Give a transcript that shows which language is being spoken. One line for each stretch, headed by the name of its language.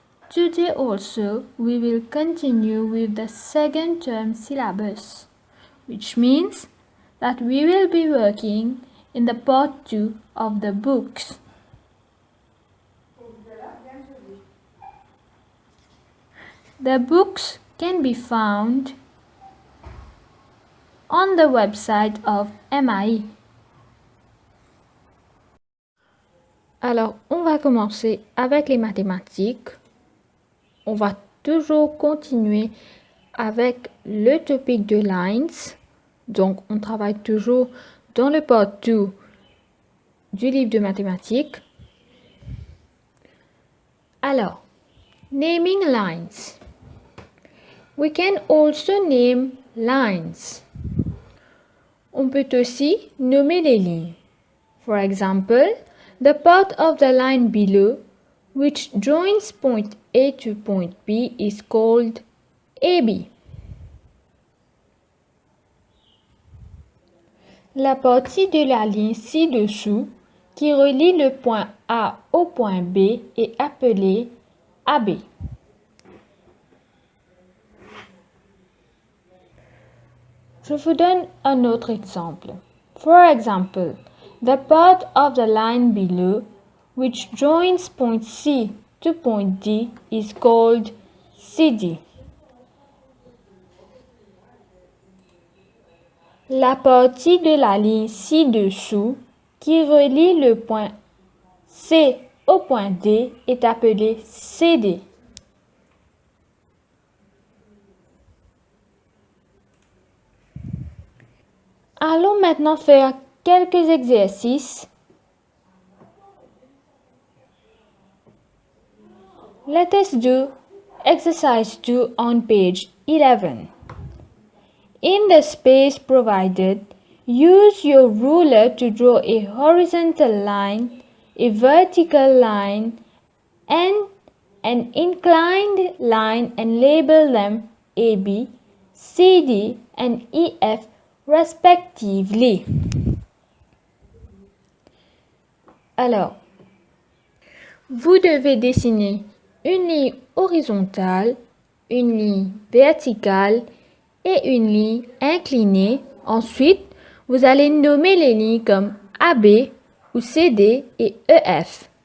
English: Today also we will continue with the second term syllabus, which means that we will be working in the part 2 of the books. The books can be found on the website of MAI.
French: Alors, on va commencer avec les mathématiques. On va toujours continuer avec le topic de lines. Donc, on travaille toujours dans le part 2 du livre de mathématiques.
English: Alors, naming lines. We can also name lines.
French: On peut aussi nommer les lignes.
English: For example, the part of the line below which joins point A to point B is called AB.
French: La partie de la ligne ci-dessous qui relie le point A au point B est appelée AB. Je vous donne un autre exemple.
English: For example, the part of the line below which joins point C to point D is called CD.
French: La partie de la ligne ci-dessous qui relie le point C au point D est appelée CD. Allons maintenant faire quelques exercices.
English: Let us do exercise 2 on page 11. In the space provided, use your ruler to draw a horizontal line, a vertical line, and an inclined line and label them AB, CD, and EF respectively.
French: Alors, vous devez dessiner une ligne horizontale, une ligne verticale et une ligne inclinée. Ensuite, vous allez nommer les lignes comme AB ou CD et EF.